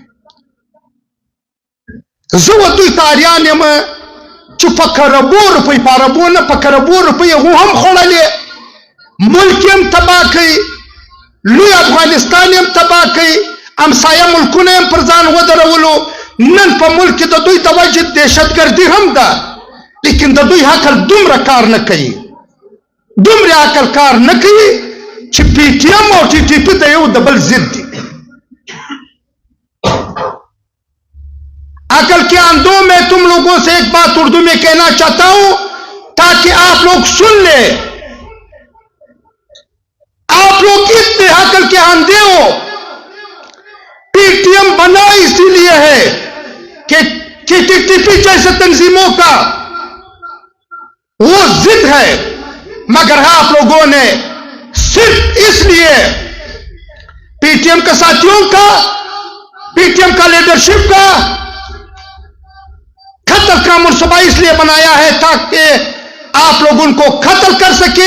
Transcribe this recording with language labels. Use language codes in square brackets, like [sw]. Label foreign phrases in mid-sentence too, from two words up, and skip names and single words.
[ps] زه و دوی ته اریان یم چې په کربو روپۍ په عربو نه په کربو روپۍ هغو هم خوړلې ملک یې هم تباه کوي لوی افغانستان یې هم تباه کوي امسایه ملکونه یې هم پر ځان ودرولو. نن په ملک کې د دوی د وجې دهشتګردي هم ده لیکن د دوی عقل دومره کار نه کوي دومره عقل کار نه کوي چې پی ټی ایم او ټي ټي پي د یو د بل ضد دي. [ur] عقل کے اندھوں میں تم لوگوں سے ایک بات اردو میں کہنا چاہتا ہوں تاکہ آپ لوگ سن لے. آپ لوگ اتنے عقل کے اندھے ہو. پی ٹی ایم بنا اسی لیے ہے کہ ٹی ٹی پی جیسے تنظیموں کا وہ ضد ہے، مگر آپ لوگوں نے صرف اس لیے پی ٹی ایم کے ساتھیوں کا، پی ٹی ایم کا لیڈرشپ کا قتل کا منصوبہ اس لیے بنایا ہے تاکہ آپ لوگ ان کو قتل کر سکے.